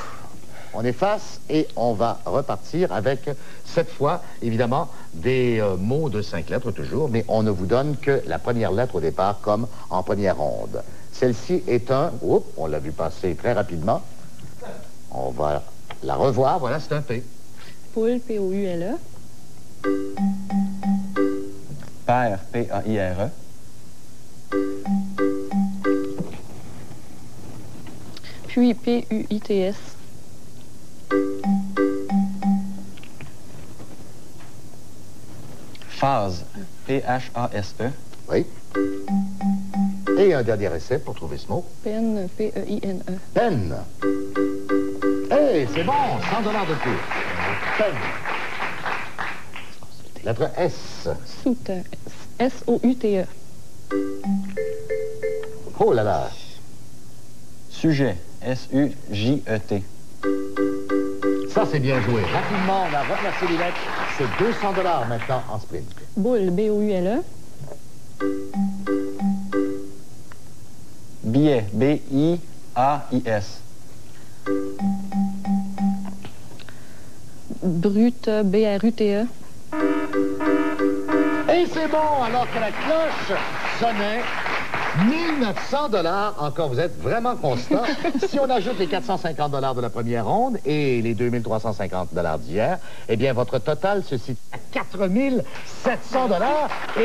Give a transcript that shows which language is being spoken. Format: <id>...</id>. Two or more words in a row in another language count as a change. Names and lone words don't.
<fr>On efface et on va repartir avec, cette fois, évidemment, des mots de 5 lettres toujours, mais on ne vous donne que la première lettre au départ, comme en première ronde. Celle-ci est un... Oups, on l'a vu passer très rapidement. On va la revoir. Voilà, c'est un P. Poule. P-O-U-L-E. Père. P-A-I-R-E. Puis P-U-I-T-S. Phase. P-H-A-S-E. Oui. Et un dernier essai pour trouver ce mot. Peine. P-E-I-N-E. Peine. Hey, c'est bon, 100 $ de plus. Peine. Lettre S. Soute. S-O-U-T-E. Oh là là. Sujet. S-U-J-E-T. Ça, c'est bien joué. Rapidement, on a replacé les lettres. C'est 200 $ maintenant en sprint. Boule, B-O-U-L-E. Billet, B-I-A-I-S. Brute, B-R-U-T-E. Et c'est bon, alors que la cloche sonnait. 1900 $. Encore, vous êtes vraiment constant. Si on ajoute les 450 $ de la première ronde et les 2350 $ d'hier, eh bien, votre total se situe à 4700 $.</fr>